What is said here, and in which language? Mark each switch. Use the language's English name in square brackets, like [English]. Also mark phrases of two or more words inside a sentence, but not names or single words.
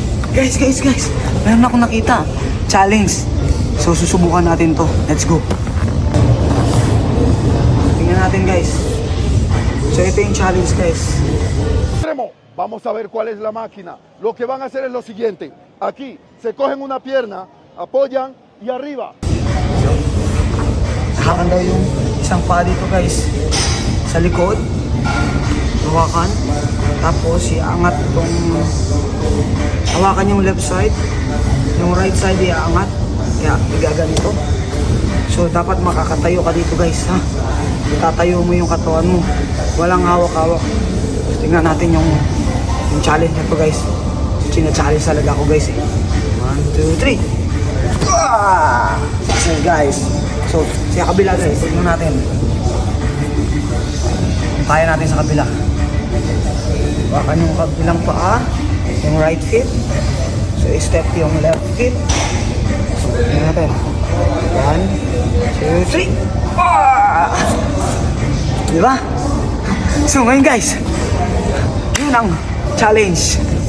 [Filipino] Guys. Meron akong nakita. Challenge. So, susubukan natin to. [English] Let's go. [Filipino] Tingnan natin, guys. So, ito yung challenge, guys. [Spanish] Vamos a ver cuál es la máquina. Lo que van a hacer es lo siguiente. Aquí se cogen una pierna, apoyan y arriba. [Filipino] Hawakan daw yung isang paa dito, guys. Sa likod. Hawakan. Tapos, iangat itong... Hawakan yung [English] left side. [Filipino] Yung [English] right side, [Filipino] iangat. Kaya, igaganito. So, dapat makakatayo ka dito, guys, ha? Tatayo mo yung katawan mo. Walang hawak-hawak. Tingnan natin yung challenge na to, guys. Sina-challenge talaga ako, guys, eh. 1, 2, 3. So, guys. So, sa kabila, guys. Tignan natin. Kaya natin sa kabila. Hawakan yung kabilang paa. Yung [English] right foot. [Filipino] So, step yung [English] left foot. [Filipino] Tignan natin. 1, 2, 3. Diba? So, ngayon, guys. Yun ang challenge.